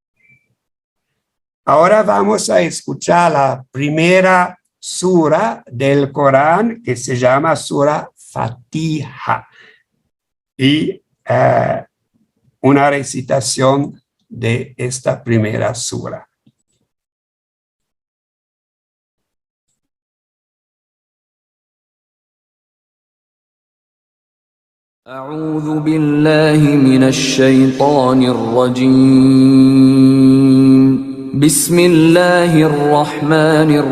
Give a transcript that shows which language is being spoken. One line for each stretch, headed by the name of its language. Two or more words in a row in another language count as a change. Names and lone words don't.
Spanish: Ahora vamos a escuchar la primera sura del Corán, que se llama Sura Fatiha, y una recitación de esta primera sura.
Arabic: أعوذ بالله من الشيطان الرجيم بسم الله الرحمن